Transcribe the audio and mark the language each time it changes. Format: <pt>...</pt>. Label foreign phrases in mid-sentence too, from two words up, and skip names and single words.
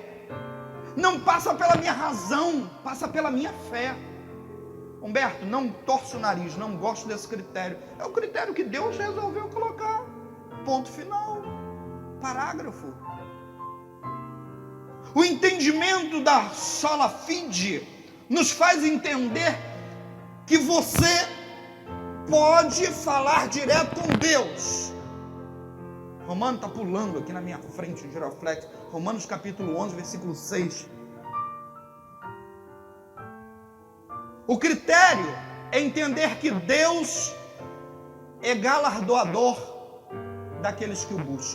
<pt>Não passa pela minha razão, passa pela minha fé. Humberto, não torço o nariz, não gosto desse critério. É o critério que Deus resolveu colocar. Ponto final. Parágrafo. O entendimento da</pt> <la>sola fide</la> <pt>nos faz entender que você pode falar direto com Deus. Romano está pulando aqui na minha frente, o giroflex. Romanos capítulo 11, versículo 6. O critério é entender que Deus é galardoador daqueles que o buscam.</pt>